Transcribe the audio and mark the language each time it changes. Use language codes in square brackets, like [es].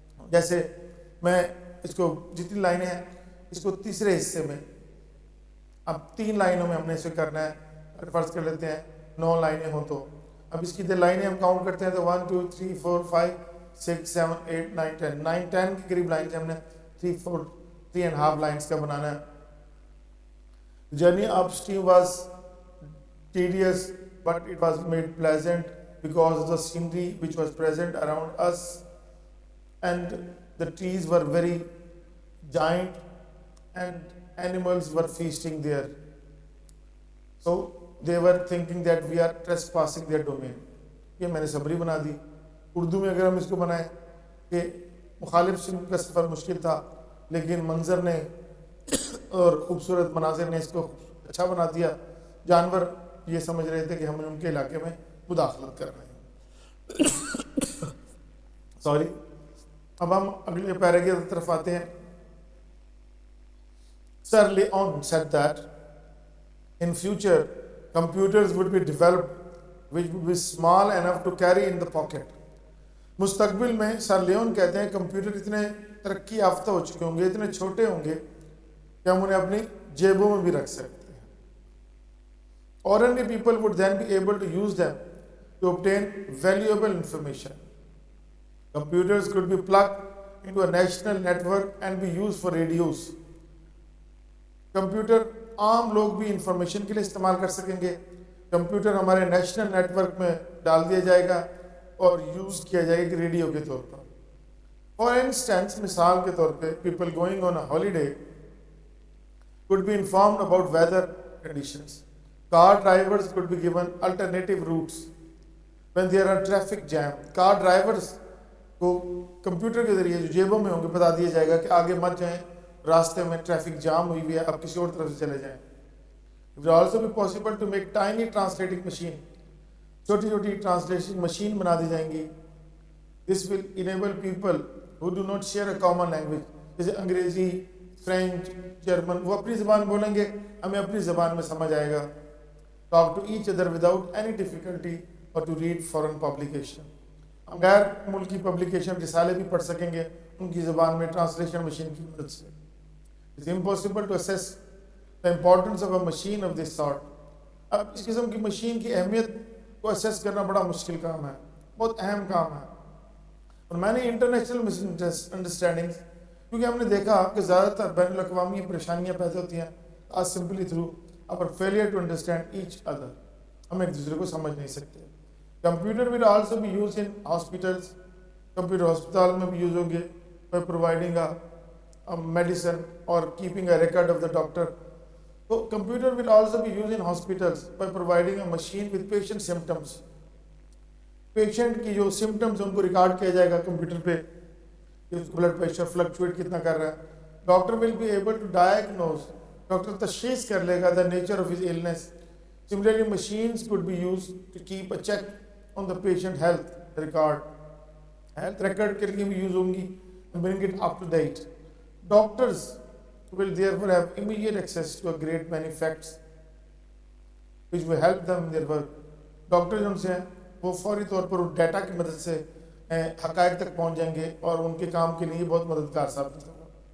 [ur] جیسے میں اس کو جتنی لائنیں ہیں اس کو تیسرے حصے میں, اب 3 لائنوں میں ہم نے اسے کرنا ہے. فرض کر لیتے ہیں 9 لائنیں ہوں تو اب اس کی لائنیں ہم کاؤنٹ کرتے ہیں تو 1 2 3 4 5 6 7 8 9 10 9 10 کے قریب لائن سے ہم نے 3.5 لائنس کا بنانا ہے. [en] Journey upstream was tedious but it was made pleasant because of the scenery which was present around us and the trees were very giant and animals were feasting there. So they were thinking that we are trespassing their domain. [ur] یہ میں نے summary بنا دی. اردو میں اگر ہم اس کو بنائیں کہ مخالف سمت کا سفر مشکل تھا لیکن منظر نے اور خوبصورت مناظر نے اس کو اچھا بنا دیا. جانور یہ سمجھ رہے تھے کہ ہم ان کے علاقے میں مداخلت کر رہے ہیں. سوری. اب ہم اگلے پیراگراف کی طرف آتے ہیں. [en] Sir Leon said that in future computers would be developed which would be small enough to carry in the pocket. [ur] مستقبل میں سر لیون کہتے ہیں کمپیوٹر اتنے ترقی یافتہ ہو چکے ہوں گے, اتنے چھوٹے ہوں گے کہ ہم انہیں اپنی جیبوں میں بھی رکھ سکتے ہیں. [en] Ordinary people would then be able to use them to obtain valuable information. Computers could be plugged into a national network and be used for radios. [ur] Computer عام لوگ بھی انفارمیشن کے لیے استعمال کر سکیں گے. کمپیوٹر ہمارے نیشنل نیٹ ورک میں ڈال دیا جائے گا اور یوز کیا جائے گا ریڈیو کے طور پر. [en] for instance, [ur] مثال کے طور پہ, [en] People going on a holiday could be informed about weather conditions. Car drivers could be given alternative routes when there are traffic jam. [ur] Car drivers کو کمپیوٹر کے ذریعے جو جیبوں میں ہوں گے بتا دیا جائے گا کہ آگے مت جائیں, راستے میں ٹریفک جام ہوئی ہوئی ہے, آپ کسی اور طرف سے چلے جائیں. [en] It will also be possible to make tiny translating machine. [ur] چھوٹی چھوٹی ٹرانسلیشن مشین بنا دی جائیں گی. [en] This will enable people who do not share a common language, [ur] جیسے انگریزی, فرینچ, جرمن, وہ اپنی زبان بولیں گے, ہمیں اپنی زبان میں سمجھ آئے گا. [en] Talk to each other without any difficulty or to read foreign publication. [ur] ہم غیر ملکی پبلیکیشن رسالے بھی پڑھ سکیں گے ان کی زبان میں ٹرانسلیشن مشین کی مدد سے. [en] It's impossible to assess the importance of a machine of this sort. [ur] اب اس قسم کی مشین کی اہمیت کو اسیس کرنا بڑا مشکل کام ہے, بہت اہم کام ہے. اور میں نے انٹرنیشنل مس انڈرسٹینڈنگ, کیونکہ ہم نے دیکھا کہ زیادہ تر بین الاقوامی پریشانیاں پیدا ہوتی ہیں آج simply through [en] our failure to understand each other. [ur] ہم ایک دوسرے کو سمجھ نہیں سکتے. [en] Computer will also be used in hospitals. [ur] Computer ہسپتال میں بھی یوز ہوں گے [en] by providing a medicine or keeping a record of the doctor. So computer will also be used in hospitals by providing a machine with patient symptoms. [ur] Patient کی جو symptoms ان کو record کیا جائے گا کمپیوٹر پہ, blood pressure fluctuate کتنا کر رہا ہے. [en] doctor will be able to diagnose, [ur] doctor تشخیص کر لے گا [en] the nature of his illness. Similarly, machines could be used to keep a check on the patient health record. Health record [ur] کے لیے بھی یوز ہوں گی, [en] bring it up to date. Doctors will therefore have immediate access to a great many facts which will help them in their work. [ur] Doctor جو ان سے ہیں وہ فوری طور پر ڈیٹا کی مدد سے حقائق تک پہنچ جائیں گے اور ان کے کام کے لیے بہت مددگار ثابت ہوگا.